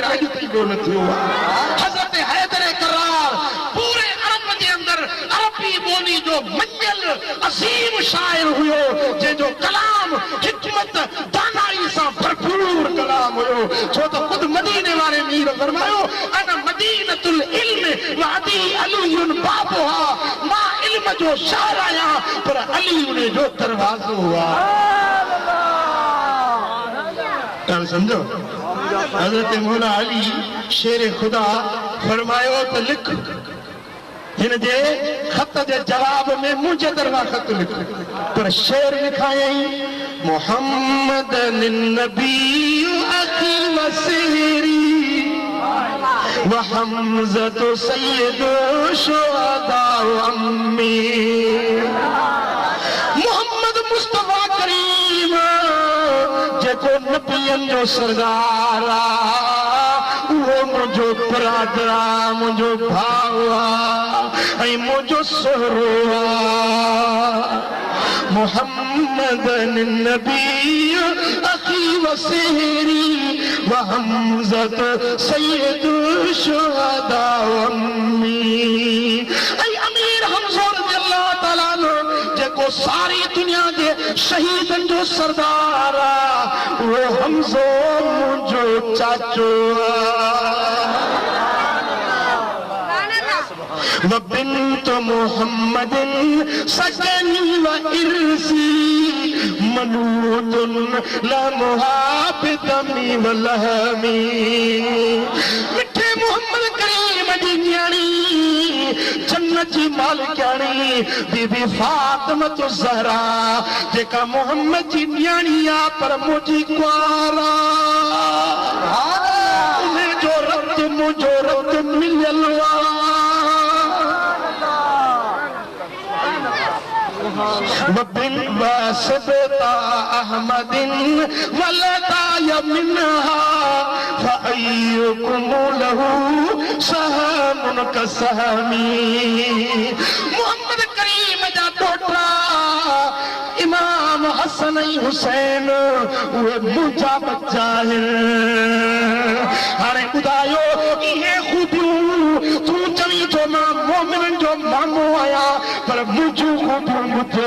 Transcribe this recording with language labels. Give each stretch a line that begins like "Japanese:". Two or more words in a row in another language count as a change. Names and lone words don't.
Sindhi: अॼु ताईं कोन थियो हज़रत हैदर करार पूरे अरब जे अंदर अरबी ॿोली जो मञियल असीम शाइर हुयो जंहिंजो कलाम हिकमत दानाई सां भरपूर कलाम हुयो छो त ख़ुदि मदीने वारे मीर फरमायो
Arabic: أنا مدينة العلم وعلي بابها
Sindhi: मां इल्म जो शहर आहियां पर अली उन जो दरवाज़ो आहे समझो हज़रत मौला अली शेर खुदा फरमायो त लिख हिन जे ख़त जे जवाब में मुंहिंजे तरफ़ां ख़त लिख पर शेर लिखायईं
Arabic: محمد النبي أخي وصهري وحمزة سيد الشهداء عمي.
Sindhi: मोहम्मद मुस्तफा करीम जेको नबियन जो सरदार आ, वो मुझो बरादरा, मुझो भावा, ऐं मुझो सोहरो आ।
Arabic: محمد النبي أخي وصهري وحمزة سيد الشهداء عمي.
Sindhi: ऐं अमीर हमज़ा रज़ियल्लाहु ताला अन्हु जेको सारी दुनिया जे शहीदन जो सरदार आ, वो हमज़ो मुझो चाचो आ।
Arabic: وبنت محمد سكني وعرسي منوط لحمها بدمي ولحمي.
Sindhi: मिठे मुहम्मद करीम जी न्याणी जन्नत जी मालिकाणी बीबी फातिमा ज़हरा जेका मुहम्मद जी न्याणी आ पर मुझी कुआरा। उन्हें जो रब्त मुझो रब्त मिलियल आ।
Arabic: وسبطا أحمد ولداي منها فأيكم له سهم كسهمي.
Sindhi: मोहम्मद करीम जा टोटरा इमाम हसन ऐं हुसैन उहे मुंहिंजा बच्चा आहिनि। हाणे ॿुधायो इहे ख़ूबियूं तूं चवीं थो मां मोमिननि जो मामो आहियां पर मुंहिंजूं ख़ूबियूं ॿुधो।